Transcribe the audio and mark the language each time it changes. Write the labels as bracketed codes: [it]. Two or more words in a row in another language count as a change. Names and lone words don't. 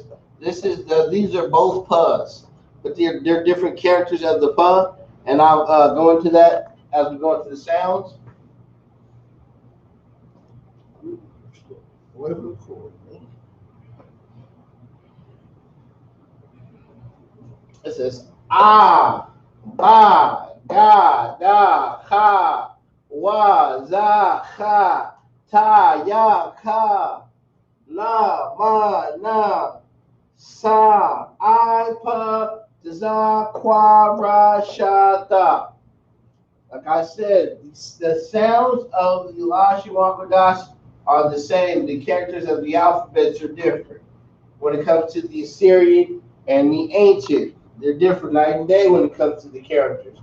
[en] These are both PAs, but they're different characters of the PA, and I'll go into that as we go into the sounds. It says [arc] ba, ga, da, ha, wa, za, ha, ta, ya, ka, la, ma, na, sa, I, pa, za, qua, ra, sha, ta. [en] Like I said, the sounds of the Lashawan Qadash are the same. The characters of the alphabets are different. When it comes to the Assyrian and the ancient, they're different night and day when it comes to the characters.